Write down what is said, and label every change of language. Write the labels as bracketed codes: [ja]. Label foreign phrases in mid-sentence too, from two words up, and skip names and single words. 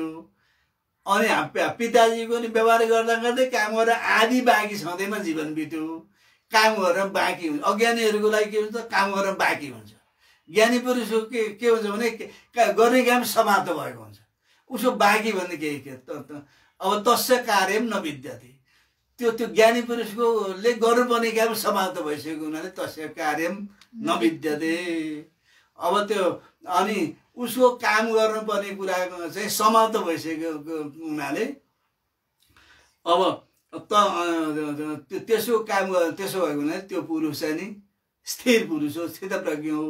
[ne] अनि पिताजीको नि व्यवहार गर्दै काम गरेर आधी बाँकी छँदैमा जीवन बित्यो। काम गरेर बाँकी हुन्छ। अज्ञानीहरूको लागि के हुन्छ, काम गरेर बाँकी हुन्छ। ज्ञानी पुरुषको के हुन्छ भने गर्ने काम समाप्त भएको हुन्छ। उसको बाँकी भन्ने केही के अब [sa] तस्य कार्यम नविद्यते। [ne] त्यो ज्ञानी पुरुषकोले गर्नुपर्ने काम समाप्त भइसकेको हुनाले [sa] तस्य कार्यम नविद्यते। [ne] अब त्यो अनि उसको काम गर्नुपर्ने कुरा चाहिँ समाप्त भइसकेको हुनाले अब त्यसो भएको हुनाले त्यो पुरुष चाहिँ नि स्थिर पुरुष हो, स्थितप्रज्ञ हो।